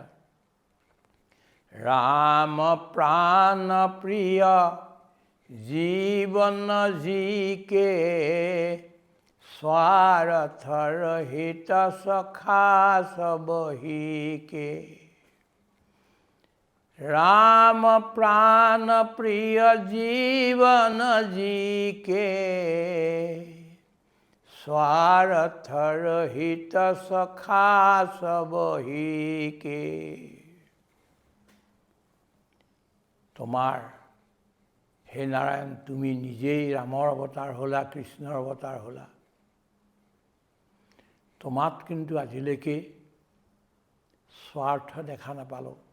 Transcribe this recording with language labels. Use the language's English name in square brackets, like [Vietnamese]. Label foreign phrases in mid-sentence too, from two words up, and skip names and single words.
[Awadhi] राम प्राण प्रिय जीवन जीके स्वार्थर हित सखा सबहिके राम प्राण प्रिय जीवन जीके स्वार्थर हित सखा सबहिके [Assamese] তোমাৰ হে নাৰায়ণ তুমি নিজেই ৰামৰ অৱতাৰ হ'লা কৃষ্ণৰ অৱতাৰ হ'লা তোমাত কিন্তু আজিলৈকে স্বাৰ্থ দেখা নাপালোঁ